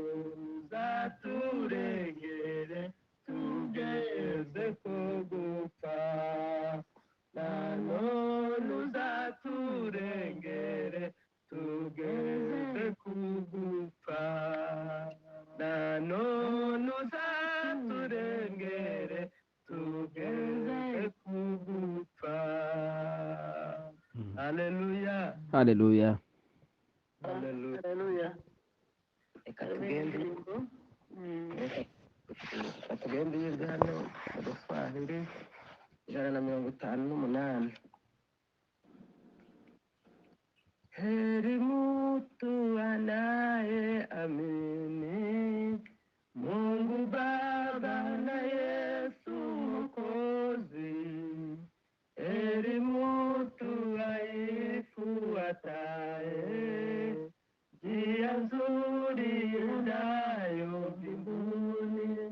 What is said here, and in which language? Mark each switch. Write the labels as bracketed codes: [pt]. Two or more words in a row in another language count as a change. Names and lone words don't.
[rw] uzaturengere tugeze kugupfa, nano uzaturengere tugeze kugupfa, nano uzaturengere tugeze kugupfa. Haleluya, haleluya. haleluya. Reka tugende yize hano mu Giswahili 158. [sw] Heri mtu anayeamini Mungu Baba na Yesu Mwokozi. Heri mtu aifuataye njia nzuri iendayo mbinguni.